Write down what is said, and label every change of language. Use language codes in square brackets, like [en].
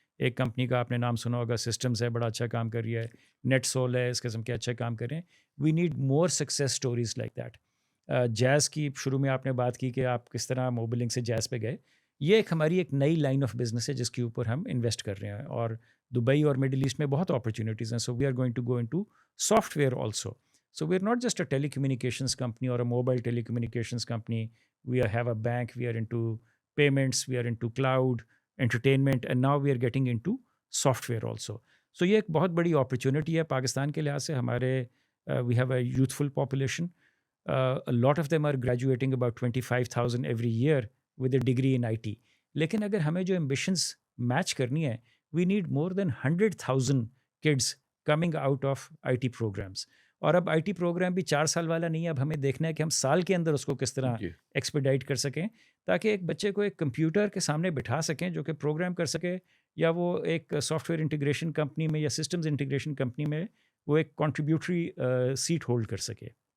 [ur] ایک کمپنی کا آپ نے نام سنا ہوگا، سسٹمز ہے، بڑا اچھا کام کر رہی ہے. نیٹ سول ہے، اس قسم کے اچھا کام کر رہے ہیں. [en] We need more success stories like that. [ur] جیز کی شروع میں آپ نے بات کی کہ آپ کس طرح موبلنگ سے جیز پہ گئے. یہ ایک ہماری ایک نئی لائن آف بزنس ہے جس کے اوپر ہم انویسٹ کر رہے ہیں، اور دبئی اور مڈل ایسٹ میں بہت اپرچونیٹیز ہیں. [en] So we are going to go into software also. So we're not just a telecommunications company or a mobile telecommunications company. We have a bank, we are into payments, we are into cloud, entertainment, and now we are getting into software also. So [ur] یہ ایک بہت بڑی opportunity ہے پاکستان کے لحاظ سے. [en] ہمارے we have a youthful population. A lot of them are graduating about 25,000 every year with a degree in IT. [ur] لیکن اگر ہمیں جو ambitions match کرنی ہے, [en] we need more than 100,000 kids coming out of IT programs. [ur] اور اب I T program بھی 4 سال والا نہیں ہے. اب ہمیں دیکھنا ہے کہ ہم سال کے اندر اس کو کس طرح جی ایکسپیڈائٹ کر سکیں تاکہ ایک بچے کو ایک کمپیوٹر کے سامنے بٹھا سکیں جو کہ پروگرام کر سکے, یا وہ ایک سافٹ ویئر انٹیگریشن کمپنی میں یا سسٹمز انٹیگریشن کمپنی میں وہ ایک کنٹریبیوٹری سیٹ ہولڈ کر سکے.